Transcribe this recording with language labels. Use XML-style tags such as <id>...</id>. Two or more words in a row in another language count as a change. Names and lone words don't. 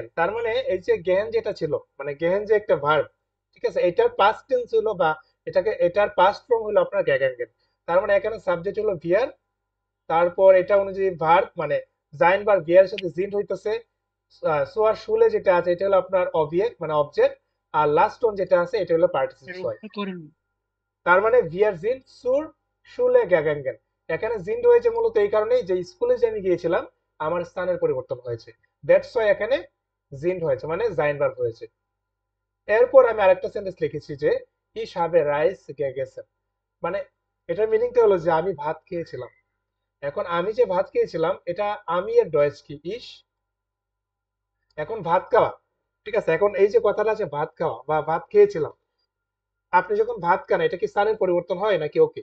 <bn>তার মানে এই যে গেহেন যেটা ছিল, মানে গেহেন যে একটা ভার্ব, ঠিক আছে, এটার</bn> <en>past tense</en> <bn>হলো বা এটার</bn> <en>past form</en> <bn>হলো আপনার গ্যাগাঙ্গেন। তার মানে এখানে সাবজেক্ট হলো ভিয়ার, তারপর এটা অনুযায়ী ভার্ব মানে জাইন ভার্ব ভিয়ার সাথে জিন্ট হইতেছে।</bn> <de>zur Schule</de> <bn>যেটা আছে এটা হলো আপনার অবজেক্ট মানে অবজেক্ট, আর</bn> <en>last one</en> <bn>যেটা আছে এটা হলো</bn> <de>Partizip zwei.</de> <bn>করুন।</bn> <de>তার মানে wir sind zur Schule gegangen,</de> <bn>এখানে জিন্ড হয়েছে মূলত এই কারণেই যে স্কুলে যে আমি গিয়েছিলাম আমার স্থানের পরিবর্তন হয়েছে,</bn> <en>that's why</en> <bn>এখানে জিন্ড হয়েছে, মানে জাইন ভার্ব হয়েছে। এরপর আমি আরেকটা সেন্টেন্স লিখেছি যে</bn> <de>ich habe Reis gegessen,</de> <bn>মানে এটার মিনিংটা হলো যে আমি ভাত খেয়েছিলাম। এখন আমি যে ভাত খেয়েছিলাম এটা আমি এর ডয়েচ কি ইস। এখন ভাত খাওয়া, ঠিক আছে, এখন এই যে কথাটা আছে ভাত খাওয়া বা ভাত খেয়েছিলাম, আপনি যখন ভাত খান এটা কি স্থানের পরিবর্তন হয় নাকি ওকে?</bn>